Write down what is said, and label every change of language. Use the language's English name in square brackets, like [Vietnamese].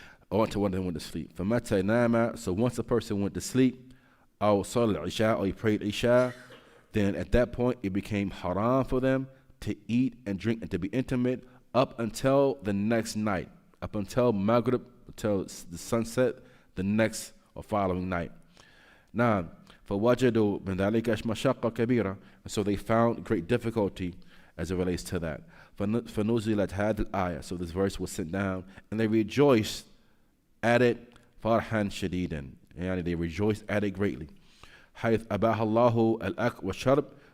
[Arabic] فمتى نام, [English] so once a person went to sleep, [Arabic] أو صلى العشاء, [English] or he prayed Isha, then at that point it became haram for them to eat and drink and to be intimate up until the next night, up until Maghrib, until the sunset the next or following night. [Arabic] Now, فَوَجَدُوا مِنْ ذَلِكَ مَشَقَّةً كَبِيرًا. [English] And so they found great difficulty as it relates to that. [Arabic] فَنُزِلَتْ هَذِهِ الْآيَةِ. [English] So this verse was sent down, and they rejoiced at it [Arabic] فَرْحًا شَدِيدًا. [English] And they rejoiced at it greatly. [Arabic] حَيْثْ أَبَاهَ اللَّهُ الْأَكْلَ وَالشَّرْبَ.